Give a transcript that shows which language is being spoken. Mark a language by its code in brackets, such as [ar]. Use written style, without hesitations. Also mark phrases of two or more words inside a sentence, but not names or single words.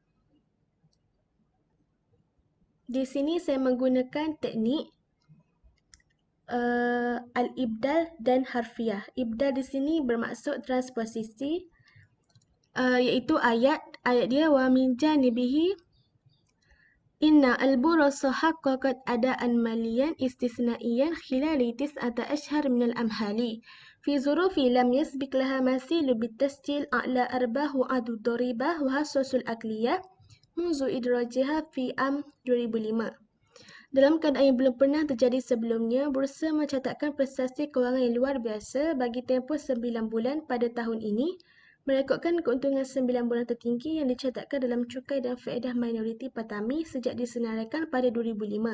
[ms] Di sini saya menggunakan teknik al-ibdal dan harfiah. Ibdal di sini bermaksud transposisi, iaitu ayat dia [ar] ومن جانبه إن البورصة حققت أداء ماليا استثنائيا خلال تسعة أشهر من العام الحالي في ظروف لم يسبق لها مثيل بتسجيل أعلى أرباح قبل الضريبة وحصص الأقلية منذ إدراجها في عام 2005. [ms] Dalam keadaan yang belum pernah terjadi sebelumnya, Bursa mencatatkan prestasi kewangan yang luar biasa bagi tempoh 9 bulan pada tahun ini, merekodkan keuntungan 9 bulan tertinggi yang dicatatkan dalam cukai dan faedah minoriti Patami sejak disenaraikan pada 2005.